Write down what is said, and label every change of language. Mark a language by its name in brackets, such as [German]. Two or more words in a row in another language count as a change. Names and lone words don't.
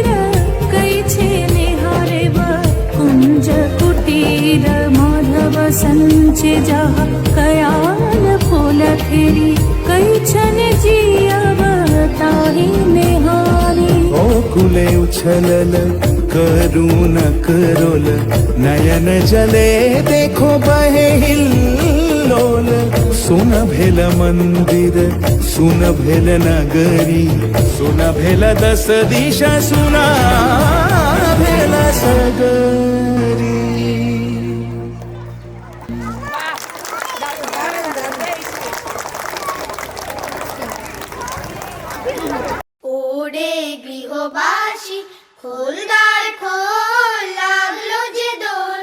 [Maithili] कैछे निहारेब कुंज कुटीर माधव संचे जहा कयाल फूल फेरी कैछने जियब ताहि निहारी कुले उछलल करुण करोल नयन जले देखो बहे हिल्लोल सुन भेल मंदिर सुन भेल नगरी सुन भेल दस दिशा सुना भेल सगरी [Bangla] ওরে গৃহবাসী খোলদার খোল লাগলো যে দোল